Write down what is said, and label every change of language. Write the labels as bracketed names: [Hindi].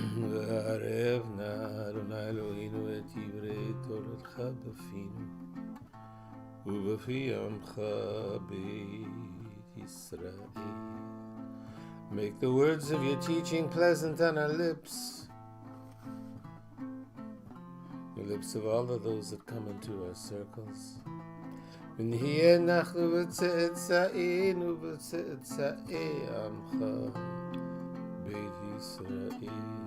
[Hebrew] וערבנה אדוני אלוהינו את דברי תורתך בפינו ובפי עמך בית ישראל. [English] Make the words of your teaching pleasant on our lips, the lips of all of those that come into our circles. [Hebrew] ונהיה אנחנו בצאצאינו ובצאצאי עמך בית ישראל.